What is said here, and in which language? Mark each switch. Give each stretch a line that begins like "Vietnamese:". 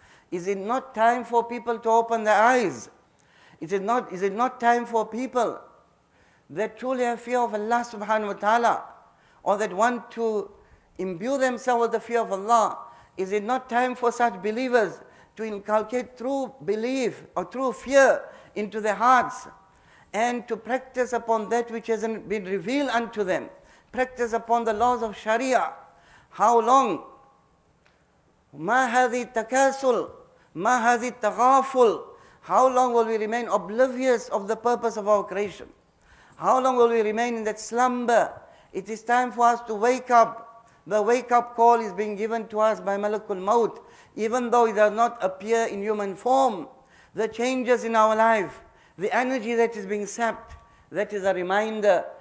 English: Is it not time for people to open their eyes? Is it not time for people that truly have fear of Allah subhanahu wa ta'ala, or that want to imbue themselves with the fear of Allah? Is it not time for such believers to inculcate true belief or true fear into their hearts, and to practice upon that which has been revealed unto them, practice upon the laws of Sharia? How long?
Arabic: ما هذه التكاسل ما هذه التغافل.
English: How long will we remain oblivious of the purpose of our creation? How long will we remain in that slumber? It is time for us to wake up. The wake-up call is being given to us by Malakul Maut, even though it does not appear in human form. The changes in our life, the energy that is being sapped, that is a reminder